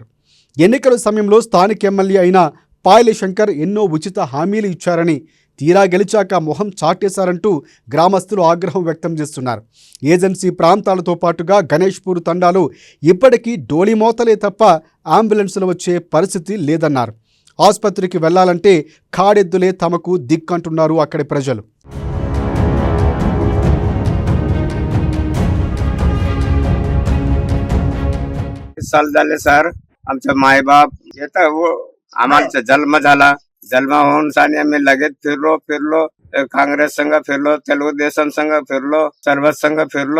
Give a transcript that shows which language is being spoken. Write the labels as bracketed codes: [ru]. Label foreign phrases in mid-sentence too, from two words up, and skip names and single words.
[te] ఎన్నికల సమయంలో స్థానిక ఎమ్మెల్యే అయిన పాయల శంకర్ ఎన్నో ఉచిత హామీలు ఇచ్చారని, తీరా గెలిచాక మొహం చాటేశారంటూ గ్రామస్తులు ఆగ్రహం వ్యక్తం చేస్తున్నారు. ఏజెన్సీ ప్రాంతాలతో పాటుగా గణేష్పూర్ తండాలో ఇప్పటికీ డోలిమోతలే తప్ప అంబులెన్సులు వచ్చే పరిస్థితి లేదన్నారు. ఆసుపత్రికి వెళ్లాలంటే కాడెద్దులే తమకు దిక్కంటున్నారు అక్కడి ప్రజలు. [mr] साल झाले सर. आमचे मायबाप येतं आम्हाला जन्म झाला. जन्म होऊन सानी आम्ही लगेच फिरलो. काँग्रेस संघ फिरलो, तेलुगू देशम संघ फिरलो, सर्व संघ फिरलो.